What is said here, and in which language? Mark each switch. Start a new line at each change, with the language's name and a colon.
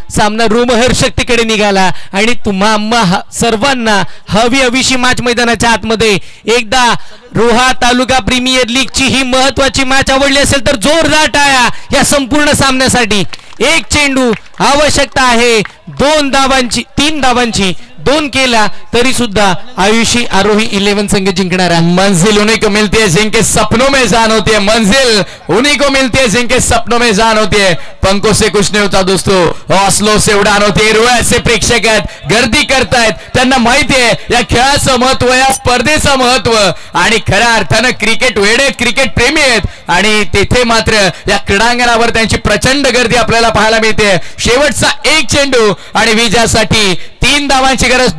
Marathi: सामना रोमहर्षकतेकडे निघाला आणि तुम्हा सर्वांना हवी हवीशी मॅच मैदानाच्या आतमध्ये. एकदा रोहा तालुका प्रीमियर लीग ची ही महत्वाची मॅच आवडली असेल तर जोरदार टाळ्या या संपूर्ण सामन्यासाठी. एक चेंडू आवश्यकता आहे 2 धावांची 3 धावांची. 2 केला तरी सुद्धा आयुषी आरोही 11 संघ जिंकणार है.
Hindi: मंजिल उन्हीं को मिलती है जिनके सपनों में जान होती है. मंजिल उन्हीं को मिलती है जिनके सपनों में जान होती है. पंखों से कुछ नहीं होता दोस्तों, हौसलों से उड़ान होती है.
Marathi: रुळाचे प्रेक्षक आहेत, गर्दी करतायत. त्यांना माहिती आहे या खेळाचं महत्व, या स्पर्धेचं महत्व आणि खऱ्या अर्थानं क्रिकेट वेडे, क्रिकेट प्रेमी आहेत आणि तेथे मात्र या क्रीडांगणावर त्यांची प्रचंड गर्दी आपल्याला पाहायला मिळते. शेवटचा 1 चेंडू आणि विजयासाठी 3 धावांची गरज.